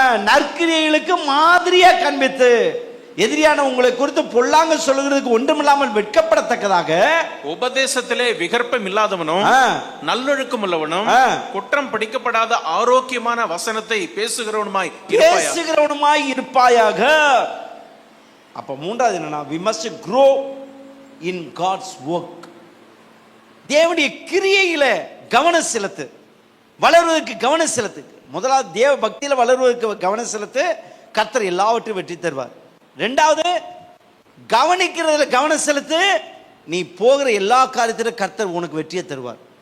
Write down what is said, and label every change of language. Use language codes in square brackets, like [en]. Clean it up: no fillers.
[ta] நற்கிரியைகளுக்கு மாதிரியா காண்பித்து எதிரியான உங்களை குறித்து பொல்லாங்க சொல்லுகிறதுக்கு ஒன்றுமில்லாமல் வெட்கப்படத்தக்கதாக உபதேசத்திலே விகற்பம் இல்லாதவனும் நல்லொழுக்கம் உள்ளவனும் குற்றம் பிடிக்கப்படாத ஆரோக்கியமான வசனத்தை பேசுகிறவனுமாய் இருப்பாயாக. அப்ப மூன்றாவது என்னன்னா, [en] we must grow in God's work. [ta] தேவனுடைய கிரியையில கவனம் செலுத்து, வளர்வதற்கு கவனம் செலுத்து. முதலாவது தேவ பக்தியில வளர்வதற்கு கவனம் செலுத்து, கர்த்தர் எல்லாவற்றையும் வெற்றி தருவார். ரெண்டாவது, கவனிக்கிறதுல கவனம் செலுத்து, நீ போகிற எல்லா காரியத்திலும் கர்த்தர் உனக்கு வெற்றியை தருவார்.